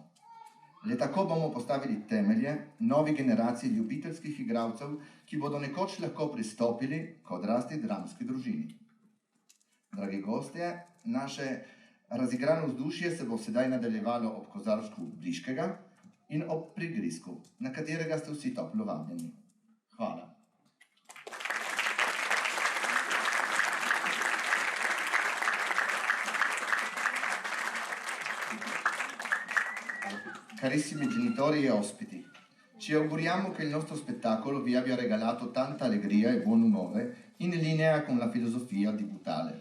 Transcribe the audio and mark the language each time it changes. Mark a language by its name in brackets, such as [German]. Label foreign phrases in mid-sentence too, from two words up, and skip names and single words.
[Slovenian] Le tako bomo postavili temelje novi generaciji ljubiteljskih igralcev, ki bodo nekoč lahko pristopili k odrasli dramski družini. Dragi gostje, naše razigrano vzdušje se bo sedaj nadaljevalo ob kozarčku Briškega in ob prigrizku, na katerega ste vsi toplo vabljeni. Hvala. [Italian] Carissimi genitori e ospiti, ci auguriamo che il nostro spettacolo vi abbia regalato tanta allegria e buon umore in linea con la filosofia di Butale.